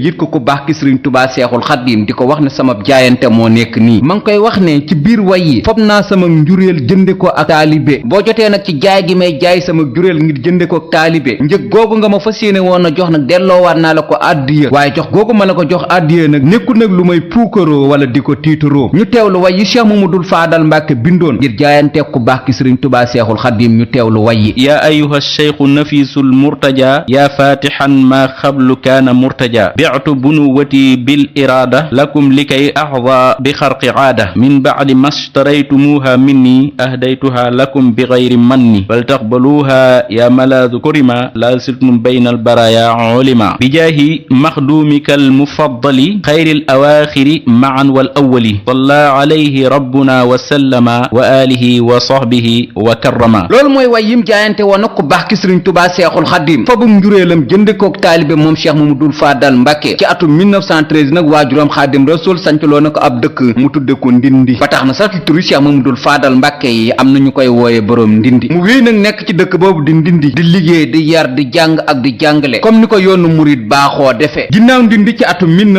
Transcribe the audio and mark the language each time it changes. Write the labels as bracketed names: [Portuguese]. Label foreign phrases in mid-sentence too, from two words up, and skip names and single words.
[Wolof] yit ko ku baax ki sëriñ tubaa seexul xaadim di ko wax ne sama jaayante moo nekk nii ma ngi koy wax ne ci biir way yi fob naa sama njuréel jënde ko ak taalibe boo jotee nag ci jaay gi may jaay sama juréel ngir jënde ko ak taalibe njëg googu nga ma fas yéene woon a jox nag delloowaat naa la ko àddiya waaye jox googu ma la ko jox àddiya nag nekkul nag lu may puukaroo wala di ko tiitaroo ñu teewlu way yi cheikh mamadul faadal mbàkke bindoon ngir jaayante ku baax ki sëriñ tubaa seexul xaadim ñu teewlu way yi [Arabic] يا أيها الشيخ النفيس المرتجى يا فاتحا ما قبل كان مرتجى بعت بنوتي بالإرادة لكم لكي أخذ بخرق عادة من بعد ما اشتريتموها مني أهديتها لكم بغير من بل تقبلوها يا ملاذ كرما لا زلتم بين البرايا علما بجاه مخدومك المفضل خير الأواخر معا والأول صلى عليه ربنا وسلم وآله وصحبه وكرم [Wolof] loolu mooy way yim jaayante woon nag ku baax ki sëriñ tubaa seexul xaadim fabum njuréelam jënde kook taalibe moom cheikh mamadul faadal mbàkke ci atum 1913 nag waajuram xaadim rasul sancloo na ko ab dëkk mu tudde ko ndindi ba tax na sax ci turu cheikh mamadul faadal mbàkke yi am na ñu koy wooye boroom ndindi mu wéy nag nekk ci dëkk boobu di ndindi di liggéey di yar di jàng ak di jàngale comme ni ko yoonu murit baaxoo defee ginnaaw ndindi ci atum